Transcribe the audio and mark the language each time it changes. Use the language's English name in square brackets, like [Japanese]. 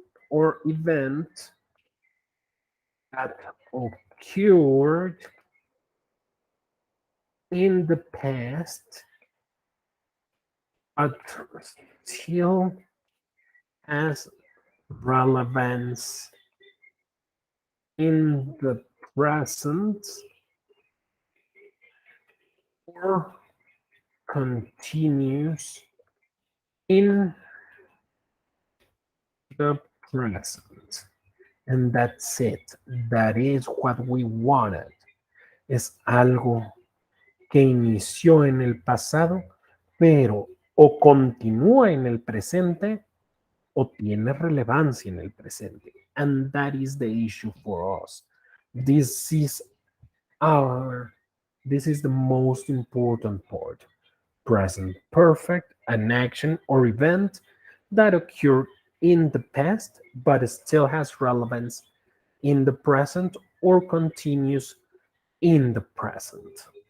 [English] or event that occurred in the past but still has relevance in the present or continues in the present. And that's it. That is what we wanted. [Spanish] Es algo que inició en el pasado, pero o continúa en el presente o tiene relevancia en el presente. [English] And that is the issue for us. This is our, this is the most important part. Present perfect, an action or event that occurred in the past but still has relevance in the present or continues in the present.